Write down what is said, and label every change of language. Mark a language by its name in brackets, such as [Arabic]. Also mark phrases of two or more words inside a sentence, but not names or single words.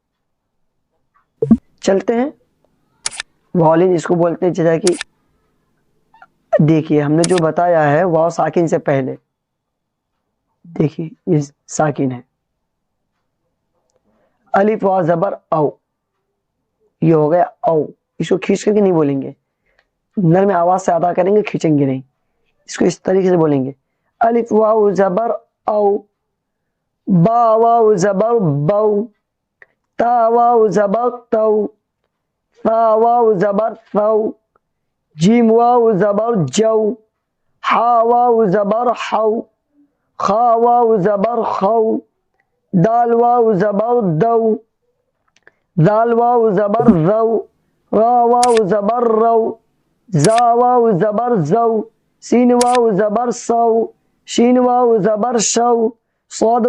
[Urdu] چلتے ہیں، واو لین اس کو بولتے ہیں جیسا کہ دیکھیے ہم نے جو بتایا ہے واو ساکن سے پہلے، دیکھیے یہ ساکن ہے۔ الف واو زبر او، یہ ہو گیا او، اس کو کھینچ کر کے نہیں بولیں گے، نرم آواز سے ادا کریں گے، کھینچیں گے نہیں، اس کو اس طریقے سے بولیں گے۔ الف واو زبر او، با واو زبر بو، تا واو زبر تو، ثا واو زبر ثو، جیم واو زبر جو، حا واو زبر حو، خا واو زبر خو، دال واو زبر دو، ذال واو زبر ذو، را واو زبر رو، زا واو زبر زو، سین واو زبر سو، شین واو زبر شو، صاد